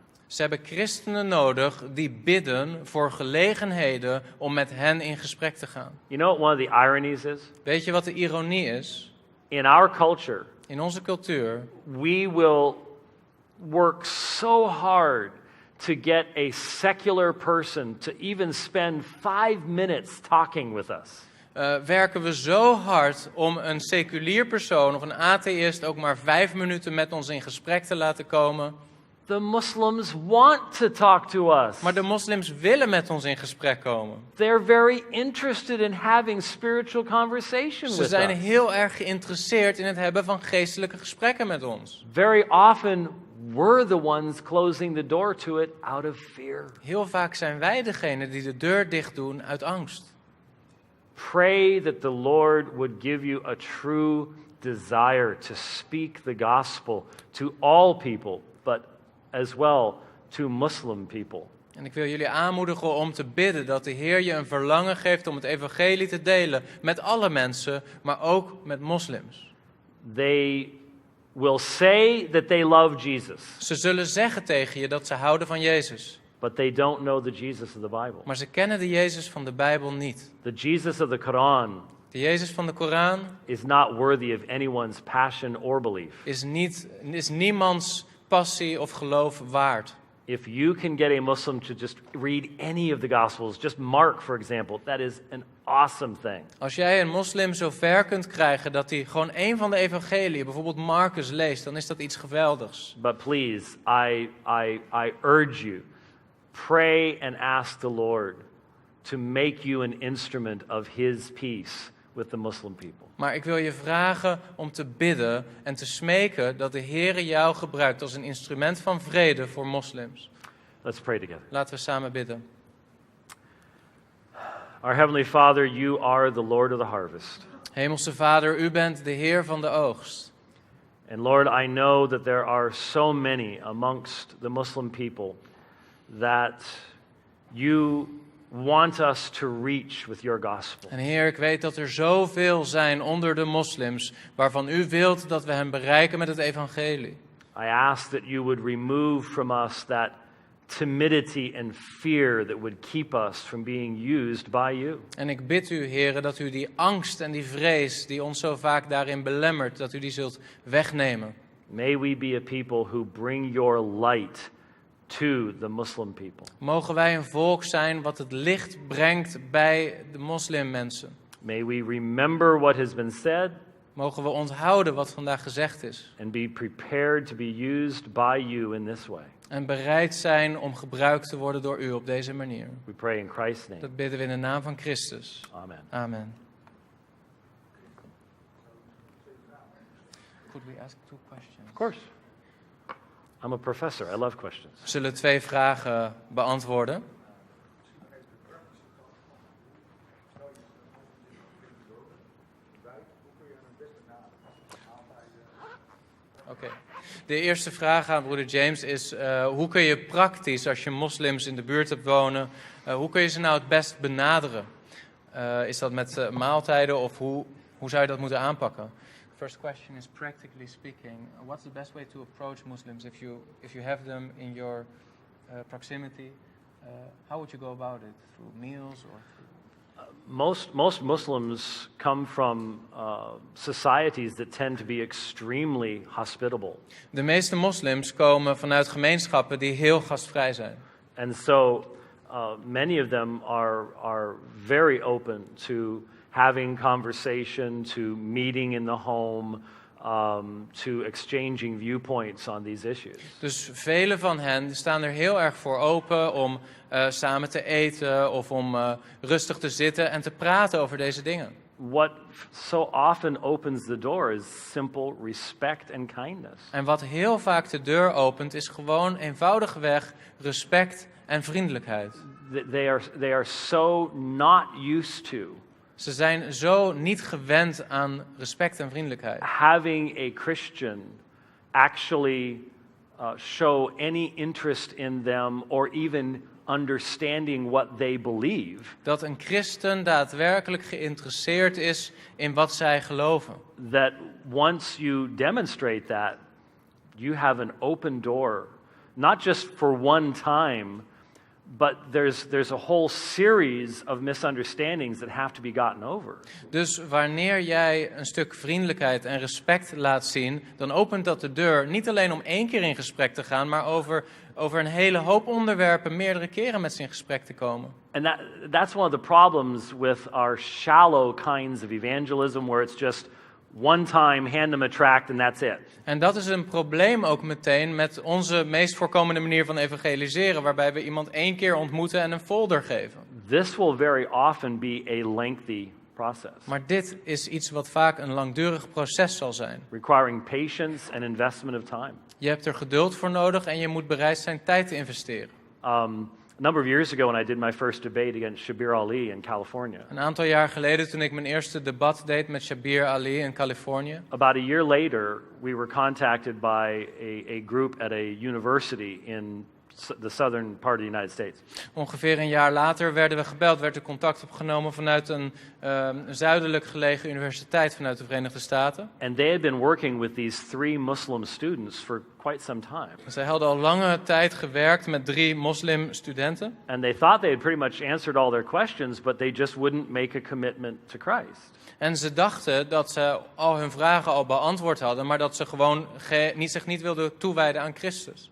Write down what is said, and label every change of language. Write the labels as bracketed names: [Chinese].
[Dutch] Ze hebben christenen nodig die bidden voor gelegenheden om met hen in gesprek te gaan. [English] You know what one of the ironies is? [Dutch] Weet je wat de ironie is? [English] In our culture, [Dutch] In onze cultuur [English] we will work so hard to get a secular person to even spend 5 minutes talking with us. [Dutch] werken we zo hard om een seculier persoon of een atheïst ook maar 5 minuten met ons in gesprek te laten komen. [English] The Muslims want to talk to us. [Dutch] Maar de moslims willen met ons in gesprek komen. [English] They're very interested in having spiritual conversation [Dutch] Ze [English] with [Dutch] zijn [English] us. [Dutch] heel erg geïnteresseerd in het hebben van geestelijke gesprekken met ons. [English] Very often, we're the ones closing the door to it out of fear. [Dutch] Heel vaak zijn wij degene die de deur dicht doen uit angst. [English] Pray that the Lord would give you a true desire to speak the gospel to all people, but as well to Muslim people. [Dutch] En ik wil jullie aanmoedigen om te bidden dat de Heer je een verlangen geeft om het evangelie te delen met alle mensen, maar ook met moslims. [English] They will say that they love Jesus, [Dutch] Ze zullen zeggen tegen je dat ze houden van Jezus, [English] but they don't know the Jesus of the Bible. [Dutch] maar ze kennen de Jezus van de Bijbel niet. [English] The Jesus of the Quran [Dutch] De Jezus van de Koran [English] is not worthy of anyone's passion or belief. [Dutch] is niemands passie of geloof waard. [English] If you can get a Muslim to just read any of the Gospels, just Mark, for example, that is an awesome thing. [Dutch] Als jij een moslim zo ver kunt krijgen dat hij gewoon één van de evangeliën, bijvoorbeeld Marcus, leest, dan is dat iets geweldigs. [English] But please, I urge you, pray and ask the Lord to make you an instrument of His peace with the Muslim people. [Dutch] Maar ik wil je vragen om te bidden en te smeken dat de Heer jou gebruikt als een instrument van vrede voor moslims. [English] Let's pray together. [Dutch] Laten we samen bidden. [English] Our Heavenly Father, you are the Lord of the harvest. [Dutch] Hemelse Vader, u bent de Heer van de oogst. [English] And Lord, I know that there are so many amongst the Muslim people that you want us to reach with your gospel. [Dutch] En Heer, ik weet dat er zoveel zijn onder de moslims waarvan u wilt dat we hen bereiken met het evangelie. [English] I ask that you would remove from us that timidity and fear that would keep us from being used by you. [Dutch] En ik bid u, Heer, dat u die angst en die vrees die ons zo vaak daarin belemmert, dat u die zult wegnemen. [English] May we be a people who bring your light to the Muslim people. [Dutch] Mogen wij een volk zijn wat het licht brengt bij de moslimmensen. [English] May we remember what has been said [Dutch] Mogen we onthouden wat vandaag gezegd is. [English] and be prepared to be used by you in this way. [Dutch] En bereid zijn om gebruikt te worden door u op deze manier. [English] We pray in Christ's name. [Dutch] Dat bidden we in de naam van Christus. [English] Amen. [Dutch] Amen. [English] Could we ask 2 questions? Of course. I'm a professor. I love questions. [Dutch] We zullen 2 vragen beantwoorden. Oké. De eerste vraag aan broeder James is, hoe kun je praktisch, als je moslims in de buurt hebt wonen, hoe kun je ze nou het best benaderen? Is dat met maaltijden of hoe zou je dat moeten aanpakken? [English] First question is, practically speaking, what's the best way to approach Muslims if you have them in your proximity? How would you go about it? Through meals or Most Muslims come from societies that tend to be extremely hospitable. [Dutch] De meeste moslims komen vanuit gemeenschappen die heel gastvrij zijn. [English] And so many of them are very open to having conversation, to meeting in the home, to exchanging viewpoints on these issues. [Dutch] Dus vele van hen staan er heel erg voor open om samen te eten of om rustig te zitten en te praten over deze dingen. [English] what so often opens the door is simple respect and kindness. [Dutch] En wat heel vaak de deur opent is gewoon eenvoudigweg respect en vriendelijkheid. [English] They are so not used to [Dutch] Ze zijn zo niet gewend aan respect en vriendelijkheid. [English] having a Christian actually show any interest in them or even understanding what they believe. [Dutch] Dat een christen daadwerkelijk geïnteresseerd is in wat zij geloven. [English] That once you demonstrate that, you have an open door, not just for one time, but there's a whole series of misunderstandings that have to be gotten over. [Dutch] Dus wanneer jij een stuk vriendelijkheid en respect laat zien, dan opent dat de deur niet alleen om 1 keer in gesprek te gaan, maar over een hele hoop onderwerpen meerdere keren met ze in gesprek te komen. [English] And that's one of the problems with our shallow kinds of evangelism, where it's just one time, hand them a tract and that's it. [Dutch] En dat is een probleem ook meteen met onze meest voorkomende manier van evangeliseren, waarbij we iemand 1 keer ontmoeten en een folder geven. [English] This will very often be a lengthy process, [Dutch] Maar dit is iets wat vaak een langdurig proces zal zijn. [English] requiring patience and investment of time. [Dutch] Je hebt er geduld voor nodig en je moet bereid zijn tijd te investeren. [English] A number of years ago when I did my first debate against Shabir Ali in California, [Dutch] Een aantal jaar geleden toen ik mijn eerste debat deed met Shabir Ali in Californië. [English] about a year later, we were contacted by a group at a university in the southern part of the United States. [Dutch] Ongeveer een jaar later werden we gebeld, werd er contact opgenomen vanuit een zuidelijk gelegen universiteit vanuit de Verenigde Staten. [English] And they had been working with these 3 Muslim students for quite some time. [Dutch] Zij hadden al lange tijd gewerkt met 3 moslimstudenten. [English] And they thought they had pretty much answered all their questions, but they just wouldn't make a commitment to Christ. [Dutch] En ze dachten dat ze al hun vragen al beantwoord hadden, maar dat ze gewoon zich niet wilden toewijden aan Christus.